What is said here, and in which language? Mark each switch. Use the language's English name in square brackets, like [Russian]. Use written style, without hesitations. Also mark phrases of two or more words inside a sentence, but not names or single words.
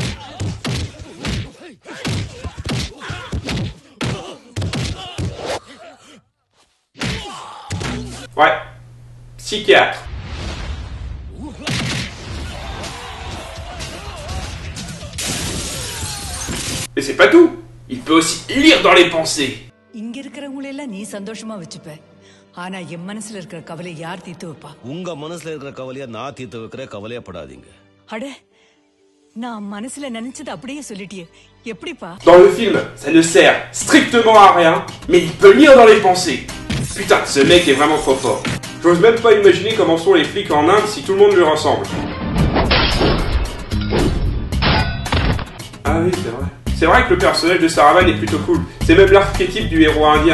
[French] Ouais, psychiatre. Et c'est pas tout. Il peut aussi lire dans les pensées. [Tamil] இங்க இருக்கிறவங்களெல்லாம் நீ சந்தோஷமா வச்சுப்ப ஆனா என் மனசுல இருக்கிற கவலை யார் தீர்த்து வைப்பா உங்க மனசுல இருக்கிற கவலைய நான் தீர்த்து வைக்கிற கவலையப்படாதீங்க அட நான் மனசுல நினைச்சது அப்படியே சொல்லிட்டியே எப்படிப்பா [French] Dans le film, ça ne sert strictement à rien, mais il peut lire dans les pensées. Putain, ce mec est vraiment trop fort. J'ose même pas imaginer comment sont les flics en Inde si tout le monde lui ressemble. Ah oui, c'est vrai. C'est vrai que le personnage de Saravan est plutôt cool. C'est même l'archétype du héros indien.